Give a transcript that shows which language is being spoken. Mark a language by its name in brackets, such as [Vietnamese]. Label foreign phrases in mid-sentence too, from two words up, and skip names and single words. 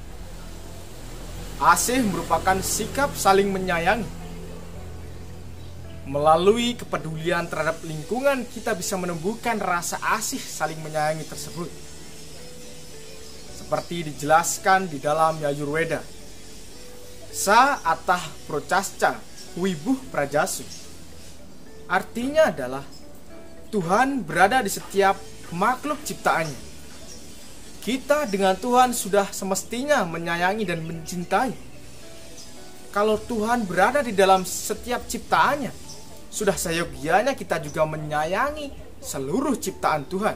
[Indonesian] Asih merupakan sikap saling menyayangi. Melalui kepedulian terhadap lingkungan, kita bisa menumbuhkan rasa asih saling menyayangi tersebut. Seperti dijelaskan di dalam Yajurveda, [Sanskrit] Sa atah procasca wibuh prajasu. [Indonesian] Artinya adalah Tuhan berada di setiap makhluk ciptaannya. Kita dengan Tuhan sudah semestinya menyayangi dan mencintai. Kalau Tuhan berada di dalam setiap ciptaannya, sudah seyogianya kita juga menyayangi seluruh ciptaan Tuhan.